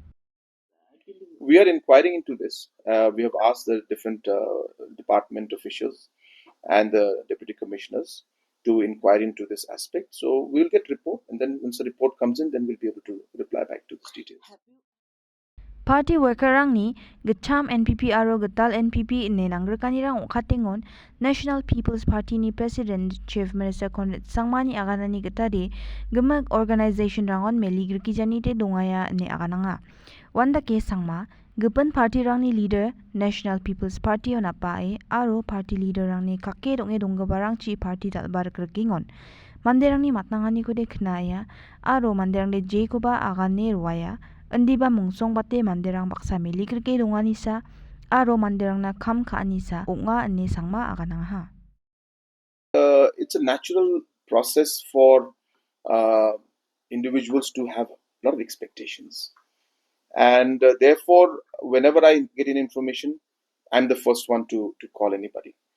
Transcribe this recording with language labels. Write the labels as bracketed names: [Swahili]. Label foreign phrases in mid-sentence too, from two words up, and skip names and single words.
[English] We are inquiring into this. We have asked the different department officials and the deputy commissioners to inquire into this aspect. So we'll get report, and then once the report comes in, then we'll be able to reply back to these details. Party worker [Garo] rang ni gecham NPP aro getal NPP ne nangrekani rang okatengon National People's Party ni President [English] Chief Minister [Garo] Conrad Sangmani aganani getade gemag organization rangon meligriki janite dongaya ne agananga. Wanda ke sangma gepen party rang ni leader National People's Party on apae aro [English] party leader [Garo] rang ni kake donge donggabarang chi party dalbar kerkingon. Manderang ni matnangani ko de knaya aro manderang de je ko ba agane ruaya. Endiba mungsong bate manderang baksa meligrike donganisa aro manderang na kam kaanisa unga ane sangma aganangha. [English] It's a natural process for individuals to have a lot of expectations. And therefore, whenever I get in information, I'm the first one to call anybody.